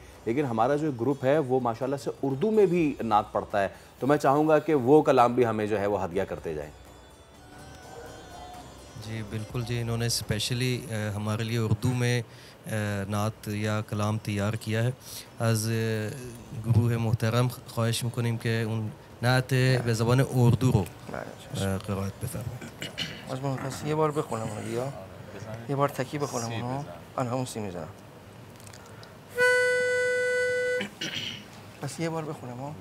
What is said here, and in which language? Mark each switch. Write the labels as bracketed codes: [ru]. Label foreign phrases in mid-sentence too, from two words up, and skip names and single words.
[ur] لیکن ہمارا جو گروپ ہے وہ ماشاءاللہ سے اردو میں بھی نعت پڑھتا ہے، تو میں چاہوں گا کہ وہ کلام بھی ہمیں جو ہے وہ ہدیہ کرتے جائیں. جی بالکل جی، انہوں نے سپیشلی ہمارے لیے اردو میں نعت یا کلام تیار کیا ہے. [fa] از گروه محترم خواهش میکنیم که اون نعت به زبان اردو رو قرائت بفرمایید. از من پس یه بار بخونم یا یه بار تکی بخونم اونو. آن همون سی میزنم. پس یه بار بخونم ها.